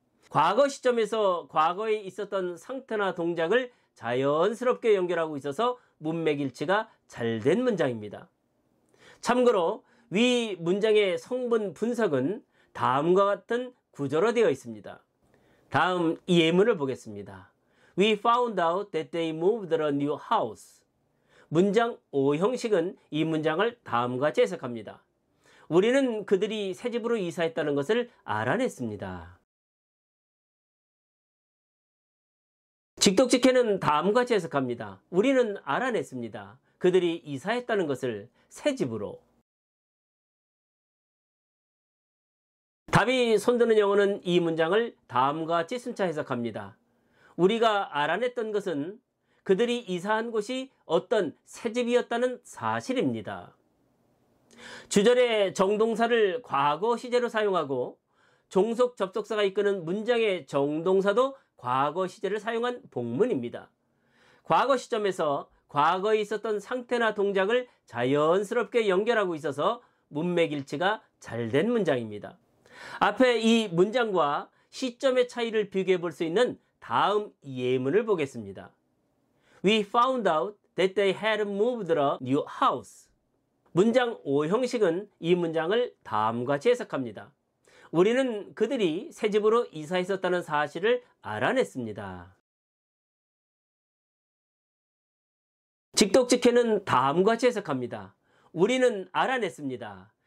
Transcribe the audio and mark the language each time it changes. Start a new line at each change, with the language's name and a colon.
Korean: 과거 시점에서 과거에 있었던 상태나 동작을 자연스럽게 연결하고 있어서 문맥일치가 잘 된 문장입니다. 참고로 위 문장의 성분 분석은 다음과 같은 구조로 되어 있습니다. 다음 예문을 보겠습니다.
English: We found out that they moved to a new house.
Korean: 문장 5 형식은 이 문장을 다음과 같이 해석합니다. 우리는 그들이 새 집으로 이사했다는 것을 알아냈습니다. 직독직해는 다음과 같이 해석합니다. 우리는 알아냈습니다. 그들이 이사했다는 것을 새 집으로. 답이 손드는 영어는 이 문장을 다음과 같이 순차 해석합니다. 우리가 알아냈던 것은 그들이 이사한 곳이 어떤 새 집이었다는 사실입니다. 주절의 정동사를 과거 시제로 사용하고 종속 접속사가 이끄는 문장의 정동사도 과거 시제를 사용한 복문입니다. 과거 시점에서 과거에 있었던 상태나 동작을 자연스럽게 연결하고 있어서 문맥일치가 잘 된 문장입니다. 앞에 이 문장과 시점의 차이를 비교해 볼 수 있는 다음 예문을 보겠습니다.
English: We found out that they had moved to a new house.
Korean: 문장 5 형식은 이 문장을 다음과 같이 해석합니다. 우리는 그들이 새 집으로 이사했었다는 사실을 알아냈습니다. 직독직해는 다음과 같이 해석합니다. 우리는 알아냈습니다.